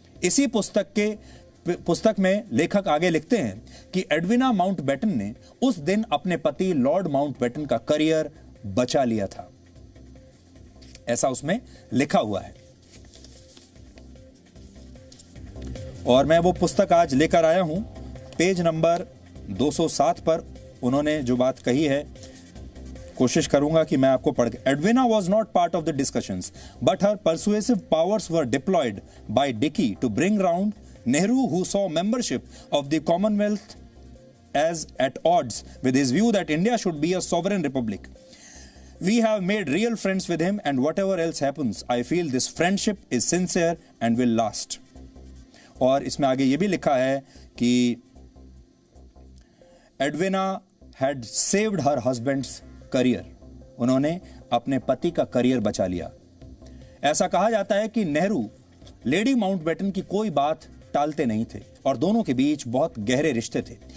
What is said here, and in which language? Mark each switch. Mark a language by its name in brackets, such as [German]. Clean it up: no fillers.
[Hindi] इसी पुस्तक में लेखक आगे लिखते हैं कि एडविना माउंटबेटन ने उस दिन अपने पति लॉर्ड माउंटबेटन का करियर बचा लिया था, ऐसा उसमें लिखा हुआ है। और मैं वो पुस्तक आज लेकर आया हूं। पेज नंबर 207 पर उन्होंने जो बात कही है, कोशिश करूंगा कि मैं आपको पढ़ के। [English] Edwina was not part of the discussions but her persuasive powers were deployed by Dickie to bring round Nehru, who saw membership of the Commonwealth as at odds with his view that India should be a sovereign republic. We have made real friends with him, and whatever else happens, I feel this friendship is sincere and will last. [Hindi] और इसमें आगे ये भी लिखा है कि [English] Edwina had saved her husband's career. [Hindi] उन्होंने अपने पति का करियर बचा लिया। ऐसा कहा जाता है कि नेहरू लेडी माउंटबेटन की कोई बात टालते नहीं थे और दोनों के बीच बहुत गहरे रिश्ते थे।